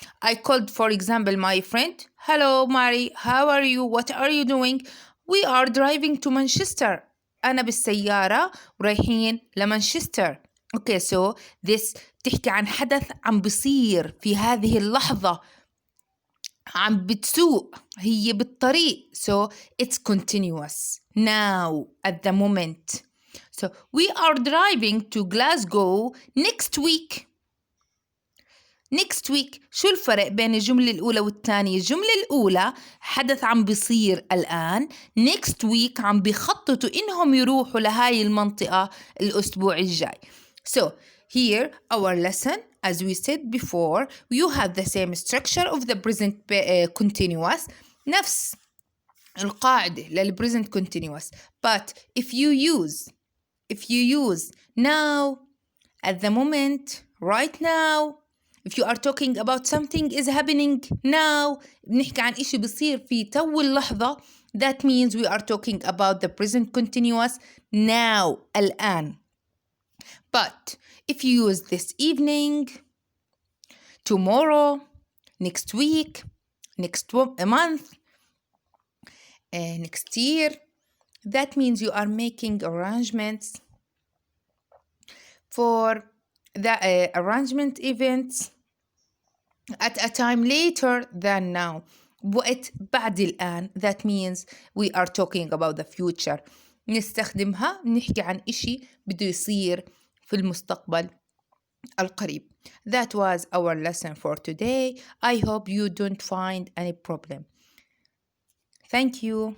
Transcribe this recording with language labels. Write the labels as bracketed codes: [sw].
[en] I called, for example, my friend. Hello, Mary. How are you? What are you doing? We are driving to Manchester. [ar] أنا بالسيارة ورايحين لمانشستر. [en] Okay, so this [ar] تحكي عن حدث عم بصير في هذه اللحظة. عم بتسوق، هي بالطريق. [en] So it's continuous. Now, at the moment. So we are driving to Glasgow next week. [ar] شو الفرق بين الجملة الأولى والثانية؟ الجملة الأولى حدث عم بيصير الآن. [en] next week [ar] عم بيخططوا إنهم يروحوا لهاي المنطقة الأسبوع الجاي. [en] So here our lesson, as we said before, you have the same structure of the present continuous. [ar] نفس القاعدة للpresent continuous. [en] But if you use now, at the moment, right now, if you are talking about something is happening now, [ar] بنحكي عن إشي بصير في تو اللحظة, [en] that means we are talking about the present continuous now, [ar] الآن. [en] But if you use this evening, tomorrow, next week, next month, next year, that means you are making arrangements for the arrangement events at a time later than now. [ar] وقت بعد الآن. [en] That means we are talking about the future. [ar] نستخدمها نحكي عن إشي بده يصير في المستقبل القريب. [en] That was our lesson for today. I hope you don't find any problem. Thank you.